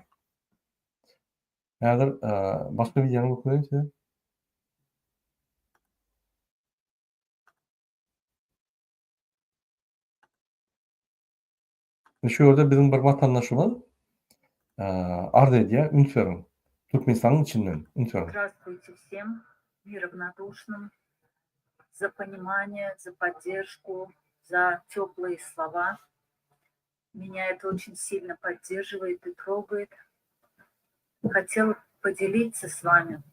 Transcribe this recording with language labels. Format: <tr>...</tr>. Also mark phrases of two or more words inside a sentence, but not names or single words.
<tk>Häzir başga bir ýere okuyayım. Şu ýerde bizim bir vatandaşymyz arz edýär, ünsörüm. Türkmenistanyň içinden ünsörüm.</tk> <ru>Здравствуйте всем, неравнодушным, за понимание, за поддержку, за теплые слова. Меня это очень сильно поддерживает и трогает. Хотела поделиться с вами.</ru>